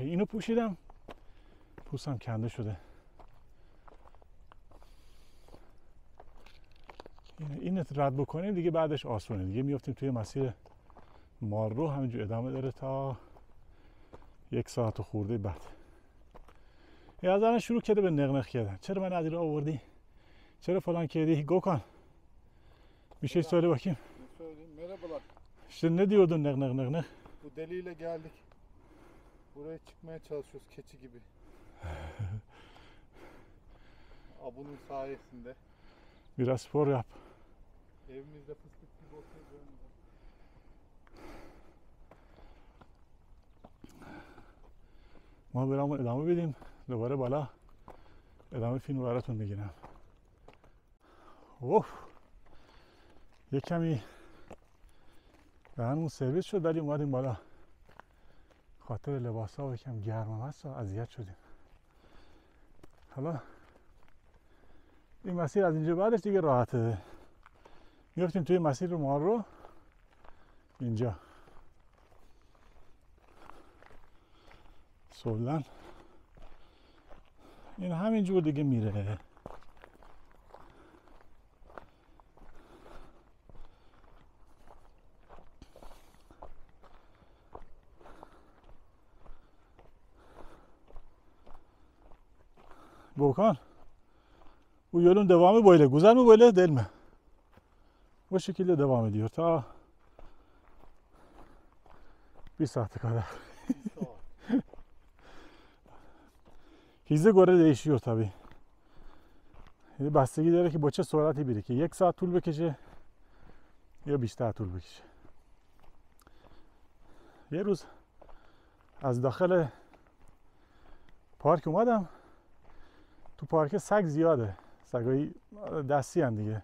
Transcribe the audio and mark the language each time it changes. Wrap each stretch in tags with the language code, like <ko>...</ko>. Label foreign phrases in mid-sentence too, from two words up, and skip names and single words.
<fa>اینو پوشیدم، پوستم کنده شده. این رد بکنیم دیگه بعدش آسونه، دیگه میافتیم توی مسیر مالرو. همینجور ادامه داره تا 1 ساعت و خورده بعد. این از الان شروع کرده به نقنق کردن. چرا من از این راه آوردی؟ چرا فلان</fa> <tr>kedi Gökhan bir şey söyle bakayım. Söyleyeyim. Merhabalar. İşte ne diyordun nık. Bu deliyle geldik. Buraya çıkmaya çalışıyoruz keçi gibi. Abunun sayesinde. Biraz spor yap. Evimizde fıstık gibi oturuyoruz.</tr> <fa>ما برام ادامه بدیم دوباره بالا ادامه فیلم براتون میگیرم. اوه یک کمی دهنمون سرویس شد ولی اومدیم بالا. خاطر لباس ها یکم گرم هم هست و اذیت شدیم. حالا این مسیر از اینجا بعدش دیگه راحته. میفتیم توی مسیر ما رو اینجا سولن این همینجور دیگه میره.</fa> <tr>Volkan, bu yolun devamı böyle. Güzel mi böyle değil mi? Bu şekilde devam ediyor ta bir saate kadar. Hıza göre değişiyor tabi.</tr> <fa>بستگی داره که با چه سرعتی بری که 1 ساعت طول بکشه یا بیشتر طول بکشه. یه روز از داخل پارک اومدم. تو پارک سگ زیاده. سگای دستی هن دیگه.</fa>